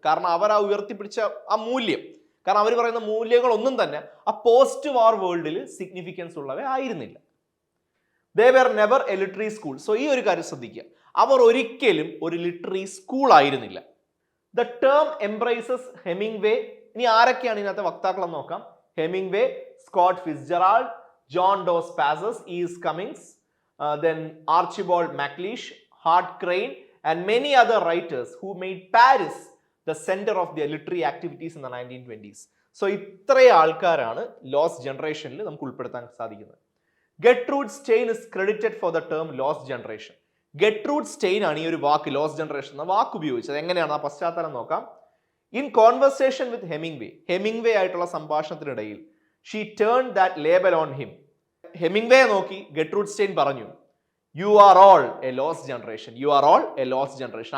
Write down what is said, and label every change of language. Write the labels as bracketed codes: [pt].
[ml] കാരണം അവർ ആ ഉയർത്തിപ്പിടിച്ച ആ മൂല്യം, കാരണം അവർ പറയുന്ന മൂല്യങ്ങളൊന്നും തന്നെ ആ പോസ്റ്റ് വാർ വേൾഡിൽ സിഗ്നിഫിക്കൻസ് ഉള്ളവ ആയിരുന്നില്ല. [en] They were never a literary school. [ml] So ഈ ഒരു കാര്യം ശ്രദ്ധിക്കുക, അവർ ഒരിക്കലും ഒരു ലിറ്റററി സ്കൂൾ ആയിരുന്നില്ല. [en] The term embraces Hemingway. [ml] ഇനി ആരൊക്കെയാണ് ഇതിനകത്തെ വക്താക്കൾ എന്ന് നോക്കാം. [en] Hemingway, Scott Fitzgerald, John Dos Passos, E E Cummings, then Archibald MacLeish, Hart Crane, and many other writers who made Paris the center of their literary activities in the 1920s. [ml] So ഇത്രയും ആൾക്കാരാണ് lost ജനറേഷനിൽ നമുക്ക് ഉൾപ്പെടുത്താൻ സാധിക്കുന്നത്. [en] Gertrude Stein is credited for the term lost generation. [ml] ഗെട്രൂഡ് stain ആണ് ഈ ഒരു വാക്ക്, lost generation എന്ന വാക്ക് ഉപയോഗിച്ചത്. എങ്ങനെയാണ് ആ പശ്ചാത്തലം നോക്കാം. [en] in conversation with Hemingway [ml] ആയിട്ടുള്ള സംഭാഷണത്തിനിടയിൽ [en] she turned that label on him. [ml] Hemingway നോക്കി ഗെട്രൂഡ് സ്റ്റെയിൻ പറഞ്ഞു, [en] You are all a lost generation, you are all a lost generation.